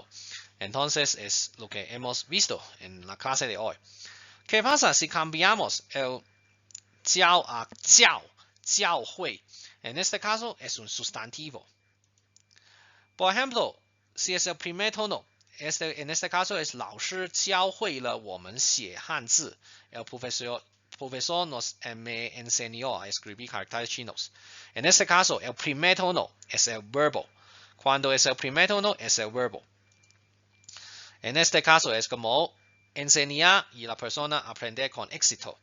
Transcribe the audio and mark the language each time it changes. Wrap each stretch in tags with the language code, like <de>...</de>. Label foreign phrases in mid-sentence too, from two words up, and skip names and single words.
<es>Entonces es lo que hemos visto en la clase de hoy. ¿Qué pasa si cambiamos el jiao a jiao hui? En este caso es un sustantivo. Por ejemplo, si es el primer tono, en este caso es</es> <zh>老师教会了我们写汉字.</zh> <es>El profesor nos me enseñó a escribir caracteres chinos. En este caso, el primer tono es el verbo. Cuando es el primer tono, es el verbo. En este caso es como enseñar y la persona aprender con éxito.</es>